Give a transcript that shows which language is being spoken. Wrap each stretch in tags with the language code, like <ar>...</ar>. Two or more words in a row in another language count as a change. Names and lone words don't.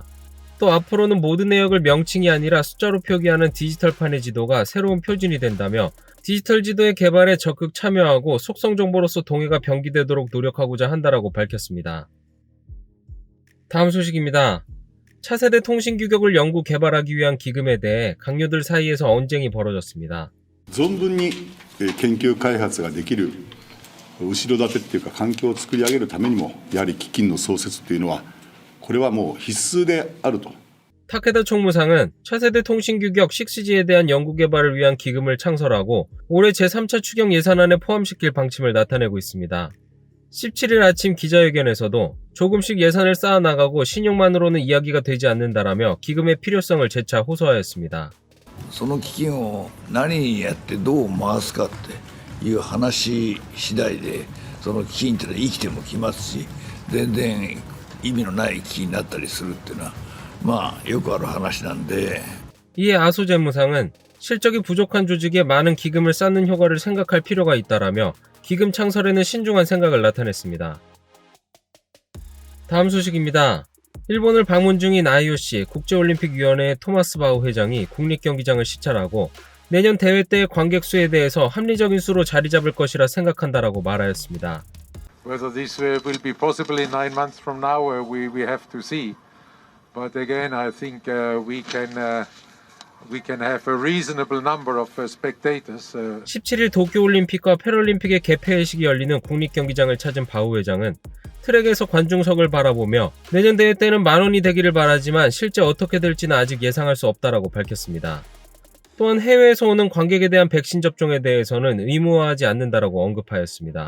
<ko>또 앞으로는 모든 내역을 명칭이 아니라 숫자로 표기하는 디지털판의 지도가 새로운 표준이 된다며 디지털 지도의 개발에 적극 참여하고 속성 정보로서 동해가 병기되도록 노력하고자 한다라고 밝혔습니다. 다음 소식입니다. 차세대 통신 규격을 연구 개발하기 위한 기금에 대해 강요들 사이에서 언쟁이 벌어졌습니다.</ko> <ja>存分に研究開発ができる後ろ盾っていうか環境を作り上げるためにもやはり基金の創設というのはこれはもう必須であると。</ja> <ko>타케다 총무상은 차세대 통신 규격 6G에 대한 연구 개발을 위한 기금을 창설하고 올해 제3차 추경 예산안에 포함시킬 방침을 나타내고 있습니다. 17일 아침 기자회견에서도 조금씩 예산을 쌓아나가고 신용만으로는 이야기가 되지 않는다라며 기금의 필요성을 재차 호소하였습니다.</ko> <ja>その基金を何にやってどう回すかっていう話次第でその基金ってのは生きてもきますし全然意味のない基金になったりするっていうのはまあよくある話なんで</ja> <ko>이에 아소 재무상은 실적이 부족한 조직에 많은 기금을 쌓는 효과를 생각할 필요가 있다라며 기금 창설에는 신중한 생각을 나타냈습니다. 다음 소식입니다. 일본을 방문 중인 IOC 국제올림픽위원회의 토마스 바우 회장이 국립경기장을 시찰하고 내년 대회 때의 관객 수에 대해서 합리적인 수로 자리 잡을 것이라 생각한다라고 말하였습니다.</ko> <en>Whether this will be possible in 9 months from now, we have to see. But again, I think we can have a reasonable number of spectators.</en> <ko>17일 도쿄올림픽과 패럴림픽의 개폐회식이 열리는 국립경기장을 찾은 바우 회장은 트랙에서 관중석을 바라보며 내년 대회 때는 10,000원이 되기를 바라지만 실제 어떻게 될지는 아직 예상할 수 없다라고 밝혔습니다. 또한 해외에서 오는 관객에 대한 백신 접종에 대해서는 의무화하지 않는다라고 언급하였습니다.</ko>